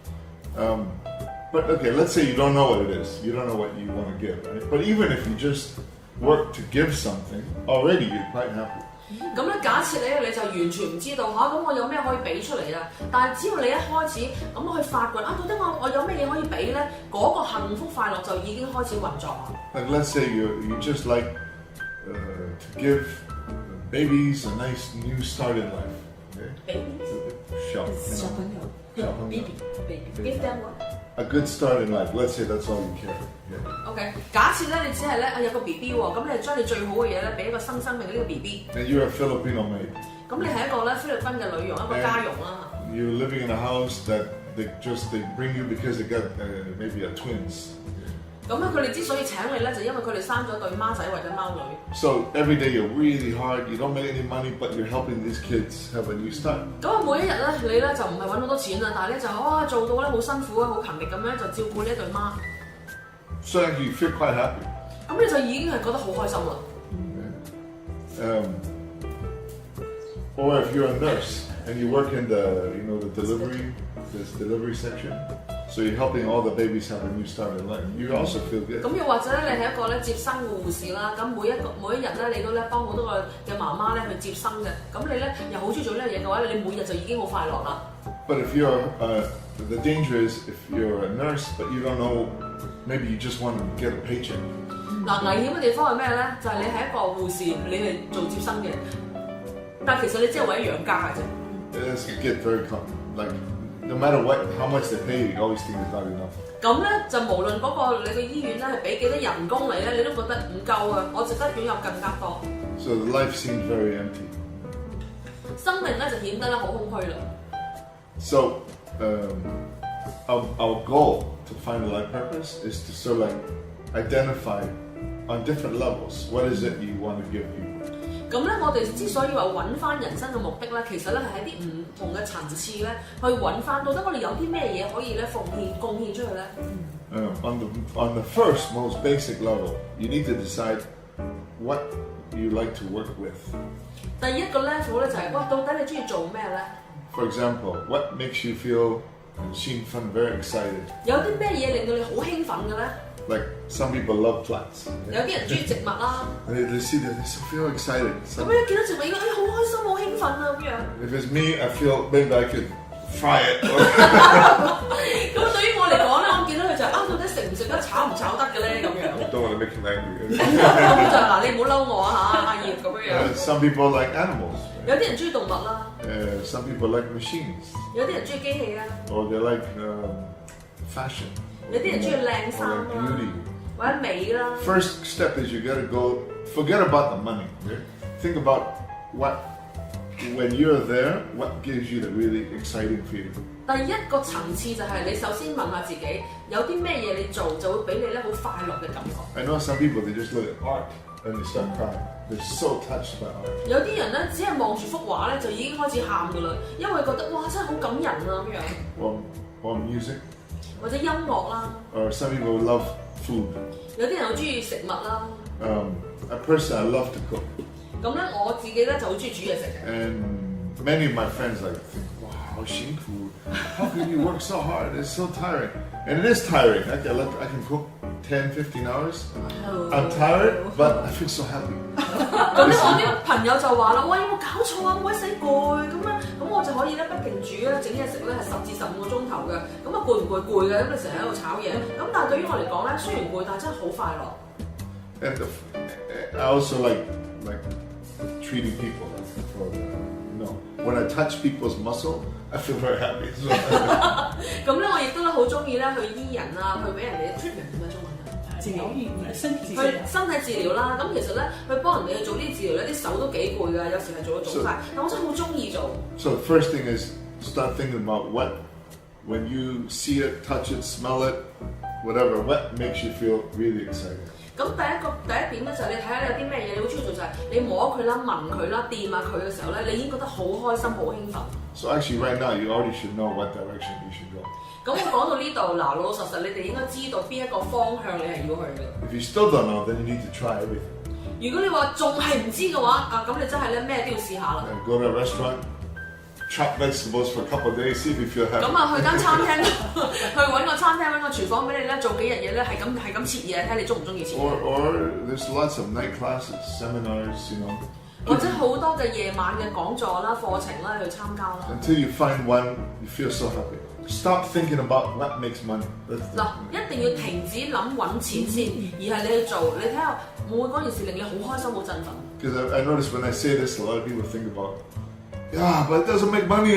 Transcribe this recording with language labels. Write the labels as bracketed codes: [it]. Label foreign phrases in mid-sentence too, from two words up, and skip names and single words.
[en] But okay, let's say you don't know what it is. You don't know what you want to give, right? But even if you just work to give something, already you're quite happy. [yue] 咁咧，假設你就完全唔知道咁我有咩可以俾出嚟啊？但係只要你一開始咁去發掘到底我有咩嘢可以俾咧，嗰個幸福快樂就已經開始運作啦。 [en] Like let's say you just like to give babies a nice new start in life. Okay? Babies? [yue] 小朋友。 [en] Baby. Give them what? A good start in life. Let's say that's all you care. Yeah. [yue] OK， 假設咧你只係咧有個 BB 喎，咁你將你最好嘅嘢咧俾一個新生命嘅呢個 BB。 [en] And you're a Filipino maid. [yue] 咁你係一個咧菲律賓嘅女傭，一個家傭啦。 [en] You're living in a house that they bring you because they got maybe a twins. [yue] 咁咧佢哋之所以請你咧，就因為佢哋生咗對孖仔或者孖女。 [en] So every day you're really hard. You don't make any money, but you're helping these kids have a new start. [yue] 咁啊，每一日咧，你咧就唔係揾好多錢啦，但係咧就做到咧好辛苦啊，好勤力咁樣就照顧呢一對孖。 [en] So actually you feel quite happy. [yue] 咁你就已經係覺得好開心啦。 [en] Or if you're a nurse and you work in the delivery section, so you're helping all the babies have a new start in life. You also feel good. [yue] 咁又或者咧，你係一個咧接生嘅護士啦，咁每一日咧，你都咧幫好多個嘅媽媽咧去接生嘅，咁你咧又好中意做呢樣嘢嘅話，你每日就已經好快樂啦。 [en] But if you're the danger is if you're a nurse but you don't know, maybe you just want to get a paycheck. [yue] 嗱，危險嘅地方係咩咧？就係你係一個護士，你係做接生嘅，但係其實你只係為咗養家嘅啫。 It get very like no matter how much they pay you, you always think it's not enough. 咁咧就無論嗰個你個醫院咧係俾幾多人工嚟咧，你都覺得唔夠啊！我值得擁有更加多。 [en] So the life seems very empty. [yue] 生命咧就顯得咧好空虛啦。 [en] So our goal to find a life purpose is to sort of like identify on different levels what is it you want to give people. [yue] 咁咧，我哋之所以話揾翻人生嘅目的咧，其實咧係喺啲唔同嘅層次咧，去揾翻到底我哋有啲咩嘢可以咧貢獻出去咧。 [en] On the first, most basic level, you need to decide what you like to work with. [yue] 第一個 level 咧就係到底你中意做咩咧 [en] For example, what makes you feel 興奮 very excited? [yue] 有啲咩嘢令到你好興奮嘅咧 [en] Like some people love plants. [yue] 有啲人中意植物啦。 [en] They see that they feel excited. [yue] 咁你見到植物應該好開心、好興奮啊咁樣。 [en] If it's me, I feel maybe I could fry it. [yue] 咁對於我嚟講咧，我見到佢就到底食唔食得、炒唔炒得嘅咧咁樣。 [en] Don't want to make him angry. [yue] 咁就嗱，你唔好嬲我啊阿葉咁樣。 [en] Some people like animals. [yue] 有啲人中意動物啦。 [en] Some people like machines. [yue] 有啲人中意機器啦。 [en] Or they like fashion. [yue] 有啲人中意靚衫啦，或者美啦。 [en] First step is you gotta go forget about the money. Okay? Think about what when you're there, what gives you the really exciting feeling? [yue] 第一個層次就係你首先問下自己，有啲咩嘢你做就會俾你咧好快樂嘅感覺。 [en] I know some people, they just look at art and they start crying. They're so touched by art. [yue] 有啲人咧只係望住幅畫咧就已經開始喊㗎啦，因為覺得哇真係好感人啊咁樣。 [en] Or music. [yue] 或者音樂啦。 [en] Or some people love food. [yue] 有啲人好中意食物啦。 [en] Personally, I love to cook. [yue] 咁咧我自己咧就好中意煮嘢食嘅。 [en] And many of my friends like think, [yue] wow, 好辛苦. [en] How can you work so hard? It's so tiring. And it is tiring. I can cook 10, 15 hours. I'm tired, but I feel so happy. [yue] 咁咧我啲朋友就話啦，喂，有冇搞錯啊？鬼死攰咁樣，咁我就可以咧不停煮咧整嘢食咧係10至15個鐘頭嘅。咁啊攰唔攰？攰嘅，咁你成日喺度炒嘢。咁但係對於我嚟講咧，雖然攰，但係真係好快樂。 [en] And I also like treating people. When I touch people's muscle, I feel very happy. [yue] 咁咧，我亦都咧好中意咧去醫人啊，去俾人哋 treatment 點樣中文啊？治療身體治療。去身體治療啦，咁其實咧去幫人哋去做呢啲治療咧，啲手都幾攰㗎，有時係做到腫晒，但我真係好中意做。 [en] So the first thing is start thinking about when you see it, touch it, smell it, whatever, what makes you feel really excited. [yue] 咁第一點咧就係你睇下有啲咩嘢你好中意做，就係你摸佢啦、聞佢啦、掂下佢嘅時候咧，你已經覺得好開心、好興奮。 [en] So actually, right now you already should know what direction you should go. [yue] 咁我講到呢度，嗱老老實實，你哋應該知道邊一個方向你係要去嘅。 [en] If you still don't know, then you need to try everything. [yue] 如果你話仲係唔知嘅話，啊咁你真係咧咩都要試下啦。 [en] Go to a restaurant, chop vegetables for a couple of days, see if you feel happy. [yue] 咁啊，去間餐廳，去揾個餐廳揾個廚房俾你咧，做幾日嘢咧，係咁切嘢，睇你中唔中意切。 [en] Or there's lots of night classes, seminars, you know. [yue] 或者好多嘅夜晚嘅講座啦、課程啦去參加啦。 [en] Until you find one, you feel so happy. Stop thinking about what makes money. [yue] 嗱，一定要停止諗揾錢先，而係你去做，你睇下會唔會嗰件事令你好開心、好振奮。 [en] Because I notice when I say this, a lot of people think about, yeah, but it doesn't make money.